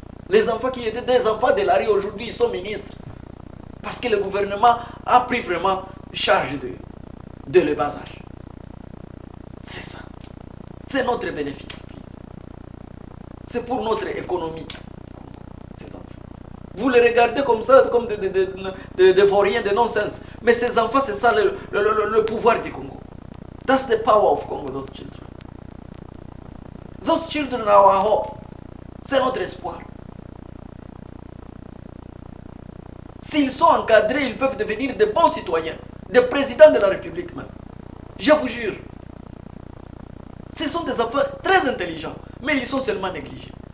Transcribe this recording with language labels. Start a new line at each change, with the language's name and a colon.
French: Les enfants qui étaient des enfants de la rue aujourd'hui, ils sont ministres. Parce que le gouvernement a pris vraiment charge de le bas âge. C'est ça. C'est notre bénéfice,
English: please.
French: C'est pour notre économie, ces enfants. Vous les regardez comme ça, comme des vauriens, de non-sens. Mais ces enfants, c'est ça le pouvoir du Congo.
English: That's the power of Congo, those children. Those children are our hope.
French: C'est notre espoir. S'ils sont encadrés, ils peuvent devenir de bons citoyens, des présidents de la République même. Je vous jure. Ce sont des enfants très intelligents, mais ils sont seulement négligés.